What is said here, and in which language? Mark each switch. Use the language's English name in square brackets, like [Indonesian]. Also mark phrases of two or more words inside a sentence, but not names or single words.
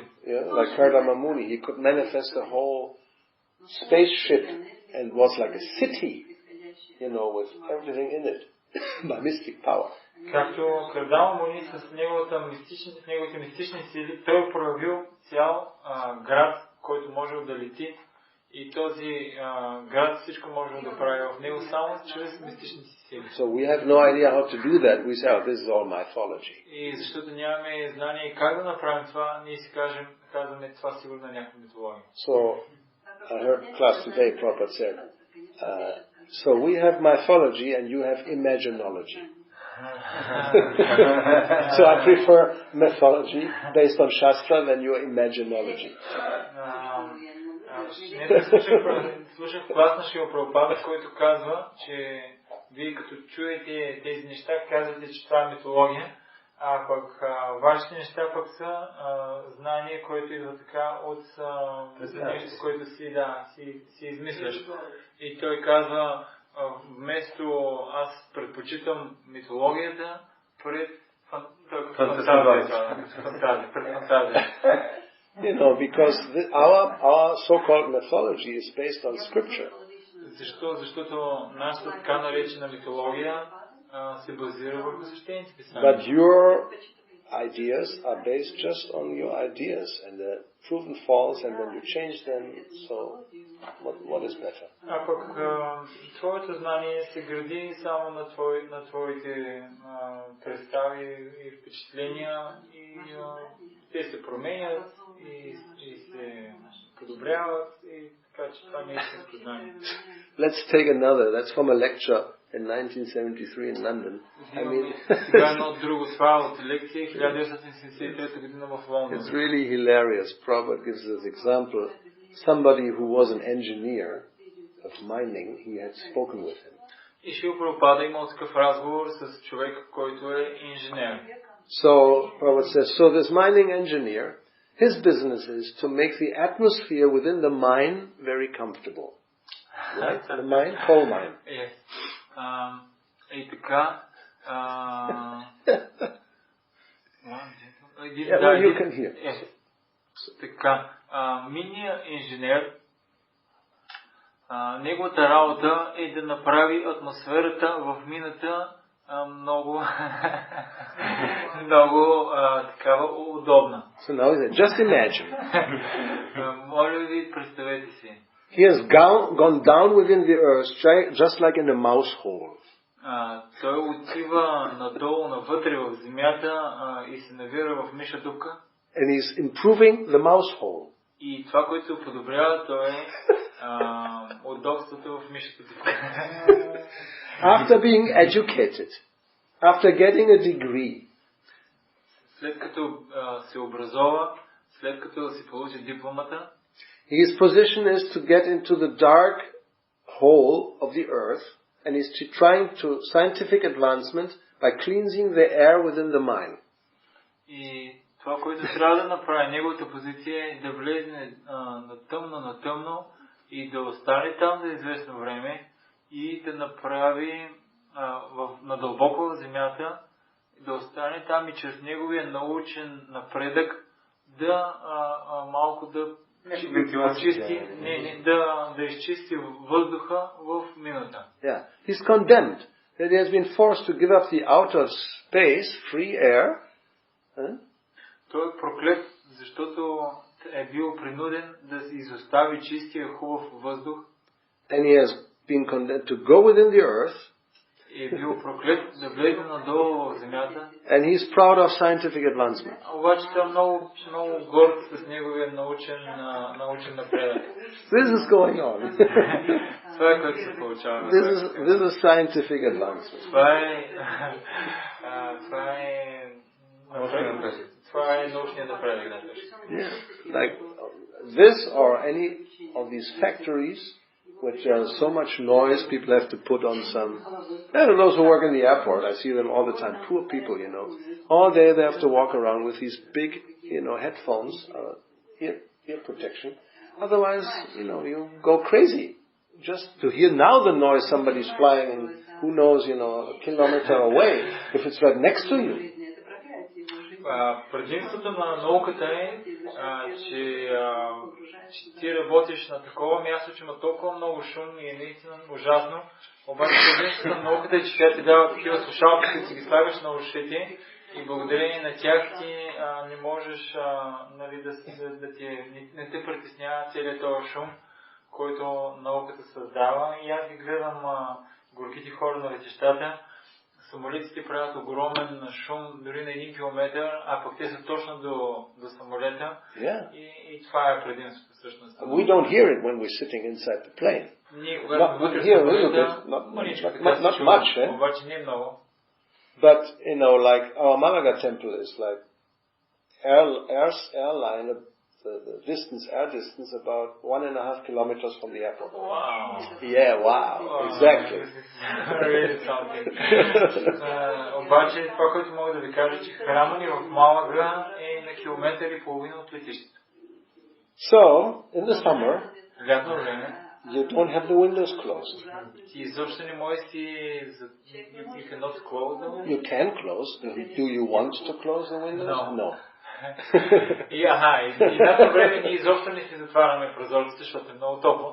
[English] Yeah, like Kardama Muni, he could manifest a whole spaceship and was like a city, you know, with everything in it, by mystic power. [Bulgarian] Както Кардама Муни с неговите мистични сили, той проявил цял град, който можел да лети, и този град всичко можел да прави в него само чрез мистичните сили. [English] So we have no idea how to do that. We say, oh, this is all mythology. [Bulgarian] И защото нямаме знание как да направим това, ние си казваме това сигурно е някаква митология. [English] So I heard class today, Prabhupada said, so we have mythology and you have imaginology. So I prefer mythology based on Shastra than your imaginology. [Bulgarian] Слушах клас на Шрила Прабхупада, който казва, че вие като чуете тези неща, казвате, че това е митология, а пък вашите неща пък са знание, което идва така от нещо, което си измисляш. И той казва, вместо аз предпочитам митологията пред фантазия. [English] You know, because our so-called mythology is based on scripture. [Bulgarian] Защото нашата така наречена митология се базира върху свещените писания. [English] But your ideas are based just on your ideas, and they're proven false, and when you change them, so What is better? [Bulgarian] А пък твоето знание се гради само на твоите представи и впечатления и те се променят и се подобряват и така че това не е истинско знание. [English] Let's take another. That's from a lecture in 1973 in London. [Bulgarian] Сега едно друго, това от лекция 1973 година в Лондон. [English] It's really hilarious. Prabhupada gives this example. Somebody who was an engineer of mining, he had spoken with him. [Bulgarian] И Шрила Прабхупада имал такъв разговор с човек, който е инженер. [English] So Prabhupada says, so this mining engineer, his business is to make the atmosphere within the mine very comfortable. Right? The mine, coal mine. Yes. [Bulgarian] И така. [English] Well, you can hear. Yes. [Bulgarian] Така. Минният инженер, неговата работа е да направи атмосферата в мината много такава удобна. [English] So now he said, just imagine. [Bulgarian] Моля ви, представете си. [English] He has gone down within the earth, just like in a mouse hole. [Bulgarian] Той отива надолу, навътре в земята и се навира в миша дупка. [English] And he's improving the mouse hole. [Bulgarian] И това, което се подобрява, то е удобството в мишата дупка. [English] After being educated, after getting a degree, [Bulgarian] след като се образова, след като си получи дипломата, [English] his position is to get into the dark hole of the earth, and he's trying to scientific advancement by cleansing the air within the mine. [Bulgarian] И това, което трябва да направи, неговата позиция е да влезе на тъмно и да остане там за известно време и да направи надълбоко в земята, да остане там и чрез неговия научен напредък да малко да изчисти въздуха в минута. [English] Yeah, he's condemned that he has been forced to give up the outer space, free air. [Bulgarian] Той е проклет, защото е бил принуден да изостави чистия хубав въздух. [English] And he has been condemned to go within the earth. [Bulgarian] И е бил проклет да влезе надолу в земята. [English] And he is proud of scientific advancement. [Bulgarian] Обаче той е много горд с неговия научен напредък. [English] This is going on. [Bulgarian] Това е което се получава. [English] This is scientific advancement. [Bulgarian] Това е научният напредък. [English] Yeah, like this or any of these factories which has so much noise, people have to put on some. Those who work in the airport, I see them all the time. Poor people, all day they have to walk around with these big, headphones, ear protection. Otherwise, you go crazy just to hear now the noise somebody's flying, and who knows, a kilometer away if it's right next to you. [Bulgarian] Предимството на науката е, че ти работиш на такова място, че има толкова много шум и е наистина ужасно. Обаче предимството на науката е, че тя ти дава такива слушалки, които си ги слагаш на ушите и благодарение на тях ти не можеш не те притеснява целият този шум, който науката създава. И аз ги гледам горките хора на летищата. Самолетите правят огромен шум, дори на 1 километър, а пък те са точно до самолета. [English] Yeah. [Bulgarian] И това е предимството всъщност. [English] We don't hear it when we're sitting inside the plane. [Bulgarian] Ние когато вътре самолета, [English] not much, [Bulgarian] обаче не много. [English] But, like our Malaga temple is like airline, the air distance about 1.5 kilometers from the airport. Wow. Yeah, wow. Exactly. Really something. [Bulgarian] Обаче това, което мога да ви кажа, че храма ни в Малага е на километър и половина от летището. [English] So, in the summer, [Bulgarian] лятно време, [English] you don't have the windows closed. [Bulgarian] Ти изобщо не можеш [English] you cannot close the windows. You can close. Do you want to close the windows? No. [Bulgarian] И лятно време ние изобщо не си затваряме прозорците, защото е много топло.